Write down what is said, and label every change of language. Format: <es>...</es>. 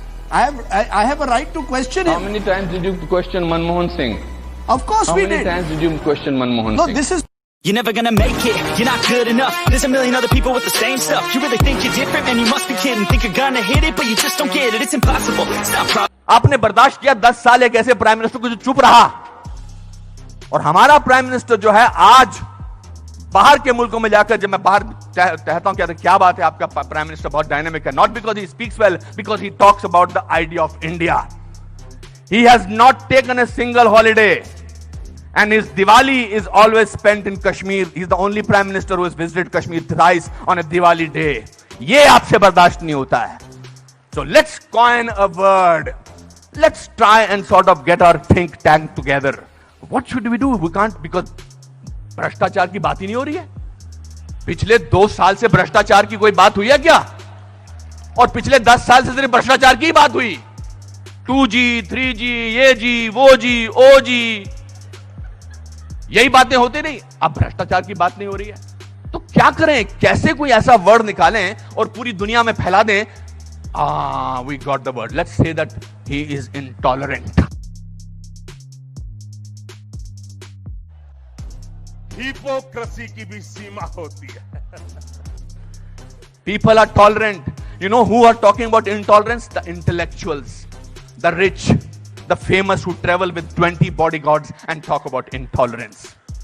<en>I have a right to question him. How many times did you question Manmohan Singh? Of course we did. How many times did you question Manmohan Singh? No, this is. You're never gonna make it, you're not good enough. There's a million other people with the same stuff. You really think you're different? Man, you must be kidding. Think you're gonna hit it, but you just don't get it. It's impossible. Stop.</en> <hi>आपने बर्दाश्त किया 10 साल एक ऐसे prime minister को जो चुप रहा, और हमारा प्राइम मिनिस्टर जो है आज बाहर के मुल्कों में जाकर, जब मैं बाहर कहता हूं क्या बात है, आपका प्राइम मिनिस्टर बहुत डायनेमिक है,</hi> <en>Not because he speaks well, because he talks about the idea of India. He has not taken a single holiday. And his Diwali is always spent in Kashmir. He's the only prime minister who has visited Kashmir thrice on a Diwali day.</en> <hi>ये आपसे बर्दाश्त नहीं होता है.</hi> <en>So let's coin a word. Let's try and sort of get our think tank together. What should we do? We can't, because</en> <hi>भ्रष्टाचार की बात ही नहीं हो रही है. पिछले 2 साल से भ्रष्टाचार की कोई बात हुई है क्या? और पिछले 10 साल से सिर्फ भ्रष्टाचार की बात हुई. 2G, 3G, ये जी, वो जी, ओ जी, यही बातें होती नहीं. अब भ्रष्टाचार की बात नहीं हो रही है, तो क्या करें? कैसे कोई ऐसा वर्ड निकालें और पूरी दुनिया में फैला दें?</hi> <en>We got the word. Let's say that he is intolerant.</en> <hi>Hypocrisy की भी सीमा होती है.</hi> <en>People are tolerant. You know who are talking about intolerance? The intellectuals, the rich, the famous who travel with 20 bodyguards and talk about intolerance.</en>